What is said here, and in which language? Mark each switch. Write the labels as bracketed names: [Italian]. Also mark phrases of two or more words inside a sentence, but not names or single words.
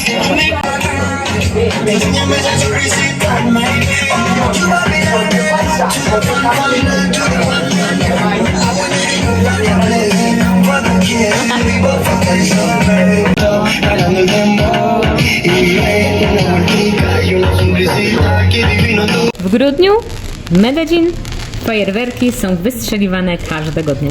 [Spanish] Enséñame esa sonrisita, jalando el dembow y una vueltica y una sonrisita, qué divino tú. [Polish] W grudniu w Medellin fajerwerki są wystrzeliwane każdego dnia.